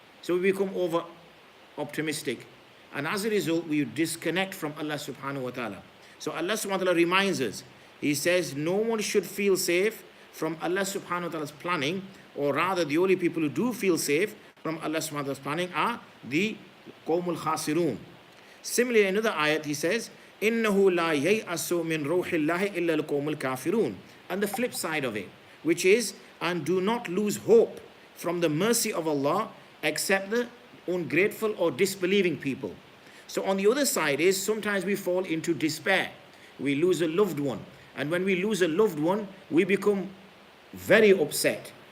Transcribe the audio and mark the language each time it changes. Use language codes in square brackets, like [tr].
[en] So we become over optimistic. And as a result, we disconnect from Allah subhanahu wa ta'ala. So Allah subhanahu wa ta'ala reminds us. He says, no one should feel safe from Allah subhanahu wa ta'ala's planning, or rather the only people who do feel safe from Allah subhanahu wa ta'ala's planning are the qawmul khasirun. Similarly, in another ayat, he says, [ar] إِنَّهُ لَا يَيْأَسُ مِنْ رَوْحِ اللَّهِ إِلَّا الْقَوْمُ الْكَافِرُونَ. [en] And the flip side of it, which is, and do not lose hope from the mercy of Allah except the ungrateful or disbelieving people. So on the other side is, sometimes we fall into despair. We lose a loved one. And when we lose a loved one, we become very upset.